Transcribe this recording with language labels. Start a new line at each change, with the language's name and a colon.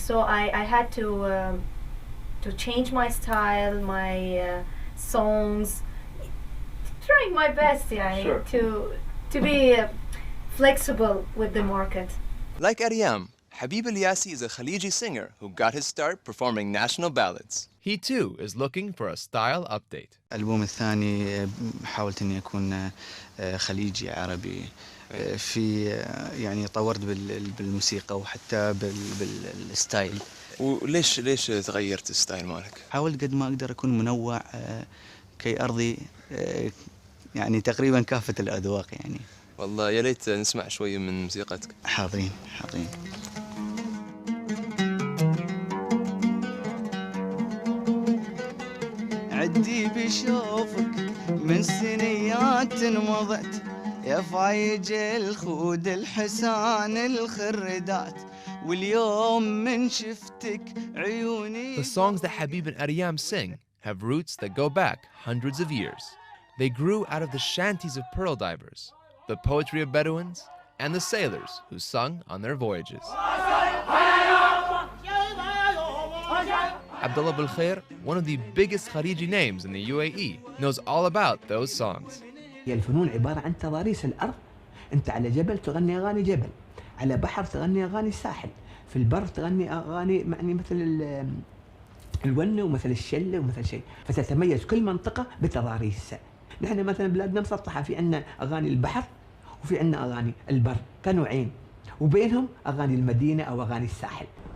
English: So I had to change my style, my songs, trying my best, Sure. to be flexible with the market. Like Ariyam, Habib Ilyasi is a Khaliji singer who got his start performing national ballads. He too is looking for a style update.
Arabic: الألبوم الثاني حاولت إني أكون خليجي عربي في يعني طورت بالموسيقى وحتى بالستايل. وليش تغيرت الستايل مالك؟ حاولت قد ما أقدر أكون منوع كي أرضي يعني تقريبا كافة الأذواق يعني. والله يا ليت نسمع شوي من موسيقتك. حاضرين. عدي بشوفك من سنيات مضت يا فايج الخود الحسان الخردات واليوم من شفتك عيوني.
English: The songs that Habib and Ariyam sing have roots that go back hundreds of years. They grew out of the shanties of pearl divers, the poetry of Bedouins, and the sailors who sung on their voyages. Abdullah Bulkhair, one of the biggest khariji names in the UAE, knows all about those songs.
Arabic: هي الفنون عبارة عن تضاريس الأرض. أنت على جبل تغني أغاني جبل، على بحر تغني أغاني الساحل، في البر تغني أغاني يعني مثل الونة ومثل الشلة ومثل شيء، فتتميز كل منطقة بتضاريسها. نحن مثلا بلادنا مسطحة، في عندنا أغاني البحر وفي عندنا أغاني البر كنوعين، وبينهم أغاني المدينة أو أغاني الساحل.